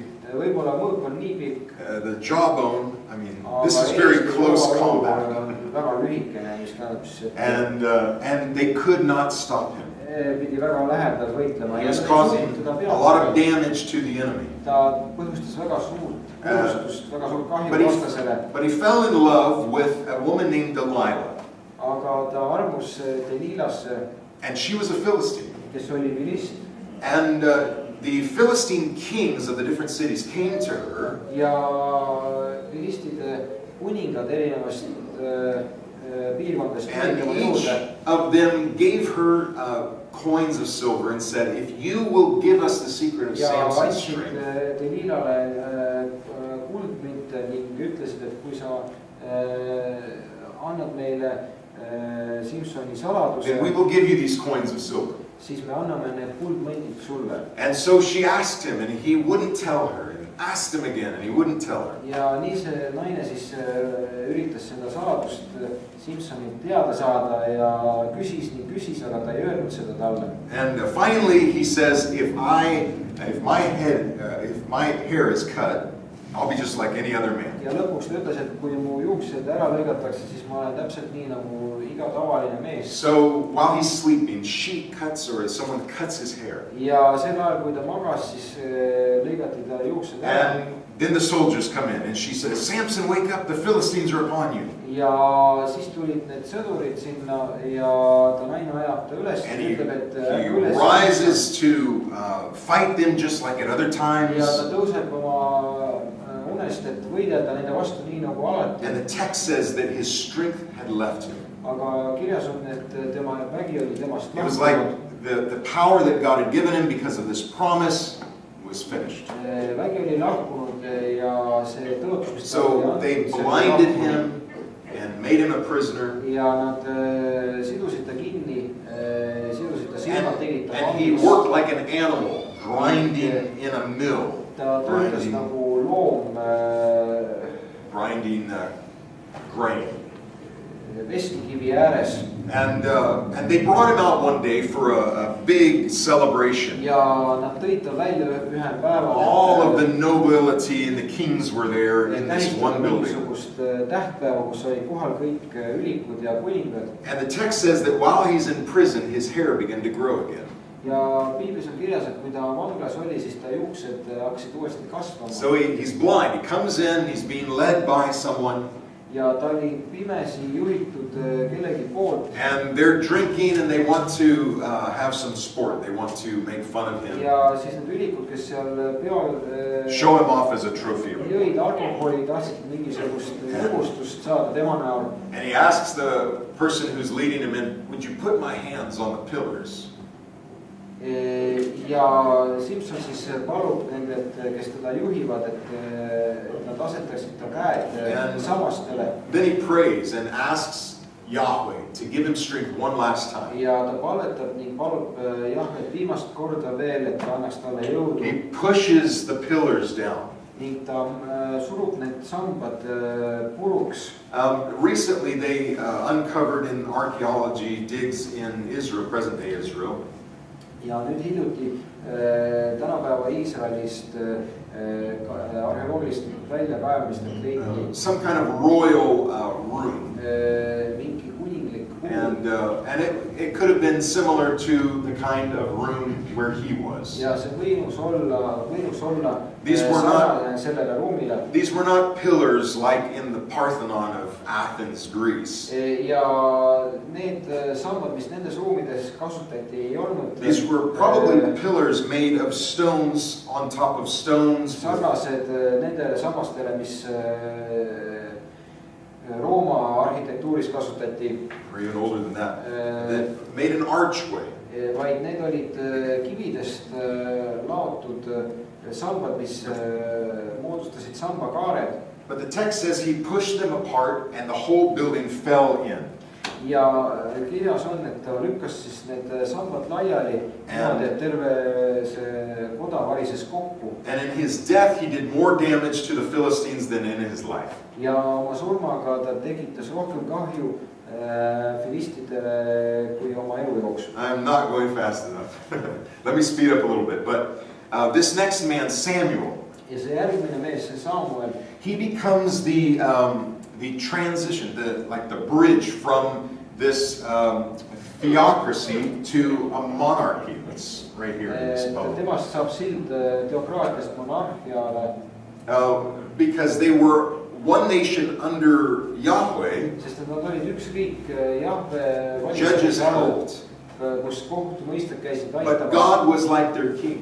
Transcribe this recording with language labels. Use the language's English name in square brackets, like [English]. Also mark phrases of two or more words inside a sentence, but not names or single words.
[Estonian] Võib-olla mõõk on nii pikk. [English] The jawbone, I mean, this is very close combat. [Estonian] Väga lühikene, mis tähendab siis, [English] and they could not stop him. [Estonian] Pidi väga lähedal võitlema. [English] He was causing a lot of damage to the enemy. [Estonian] Ta põhjustas väga suurt puustust, väga suurt kahju vastasele. [English] But he fell in love with a woman named Delilah. [Estonian] Aga ta armus Delilasse. [English] And she was a Philistine. [Estonian] Kes oli filist. [English] And the Philistine kings of the different cities came to her. [Estonian] Ja filistide kuningad erinevast piirkondadest [English] and each of them gave her coins of silver and said, if you will give us the secret of Samson's strength. [Estonian] Ja Delilale kuldmünte ning ütlesid, et kui sa annad meile Simsoni saladuse, [English] then we will give you these coins of silver. [Estonian] Siis me anname need kuldmündid sulle. [English] And so she asked him, and he wouldn't tell her. And asked him again, and he wouldn't tell her. [Estonian] Ja nii see naine siis üritas seda saladust Simsonit teada saada ja küsis, aga ta ei öelnud seda talle. [English] And finally he says, if my hair is cut, I'll be just like any other man. [Estonian] Ja lõpuks ta ütles, et kui mu juuksed ära lõigatakse, siis ma olen täpselt nii nagu iga tavaline mees. [English] So while he's sleeping, she cuts or someone cuts his hair. [Estonian] Ja sel ajal, kui ta magas, siis lõigati ta juuksed ära. [English] And then the soldiers come in and she says, Samson, wake up, the Philistines are upon you. [Estonian] Ja siis tulid need sõdurid sinna ja ta naine ajab ta üles. [English] And he rises to fight them just like at other times. [Estonian] Ja ta tõuseb oma unest, et võidelda nende vastu nii nagu alati. [English] And the text says that his strength had left him. [Estonian] Aga kirjas on, et tema vägi oli temast lahkunud. [English] It was like the power that God had given him because of this promise was finished. [Estonian] Vägi oli lahkunud ja see tõotus, mis ta oli antud. [English] So they blinded him and made him a prisoner. [Estonian] Ja nad sidusid ta kinni, sidusid ta silmad tegid ta [English] he worked like an animal, grinding in a mill. [Estonian] Ta töötas nagu loom [English] grinding grain. [Estonian] Veskikivi ääres. [English] And they brought him out one day for a big celebration. [Estonian] Ja nad tõid ta välja ühel päeval. [English] All of the nobility and the kings were there in this one building. [Estonian] Tähtpäeva, kus oli kohal kõik ülikud ja kuningad. [English] And the text says that while he's in prison, his hair began to grow again. [Estonian] Ja piiblis on kirjas, et kui ta vanglas oli, siis ta juuksed hakkasid uuesti kasvama. [English] So he's blind. He comes in, he's being led by someone. [Estonian] Ja ta oli pimesi juhitud kellegi poolt. [English] And they're drinking and they want to have some sport. They want to make fun of him. [Estonian] Ja siis need ülikud, kes seal peol [English] show him off as a trophy. [Estonian] Jõid alkoholi, tahtsid mingisugust lõbustust saada tema näol. [English] And he asks the person who's leading him in, would you put my hands on the pillars? [Estonian] Ja Simson siis palub nendelt, kes teda juhivad, et nad asetaksid ta käed sammastele. [English] Then he prays and asks Yahweh to give him strength one last time. [Estonian] Ja ta palvetab ning palub Jahvet viimast korda veel, et ta annaks talle jõudu. [English] He pushes the pillars down. [Estonian] Ning ta surub need sambad puruks. [English] Recently they uncovered in archaeology digs in Israel, present-day Israel. [Estonian] Ja nüüd hiljuti tänapäeva Iisraelist arheoloogilist väljakaevamistelt leiti [English] some kind of royal room. [Estonian] Mingi kuninglik [English] and it could have been similar to the kind of room where he was. [Estonian] Ja see võinus olla sellele ruumile. [English] These were not pillars like in the Parthenon of Athens, Greece. [Estonian] Ja need sambad, mis nendes ruumides kasutati, ei olnud. [English] These were probably pillars made of stones on top of stones. [Estonian] Sarnased nendele sammastele, mis Rooma arhitektuuris kasutati. [English] Or even older than that. That made an archway. [Estonian] Vaid need olid kividest laotud sambad, mis moodustasid sambakaared. [English] But the text says he pushed them apart and the whole building fell in. [Estonian] Ja kirjas on, et ta lükkas siis need sambad laiali, niimoodi, et terve see koda varises kokku. [English] And in his death he did more damage to the Philistines than in his life. [Estonian] Ja oma surmaga ta tekitas rohkem kahju filistidele kui oma elu jooksul. [English] I'm not going fast enough. Let me speed up a little bit. But this next man, Samuel, [Estonian] ja see järgmine mees, see Samuel, [English] he becomes the transition, like the bridge from this theocracy to a monarchy. That's right here in this poem. [Estonian] Temast saab sild teokraatiast monarhiale. [English] Because they were one nation under Yahweh. [Estonian] Sest nad olid üks riik Jahve [English] judges helped. [Estonian] Kus kohtumõistjad käisid aitamas. [English] But God was like their king.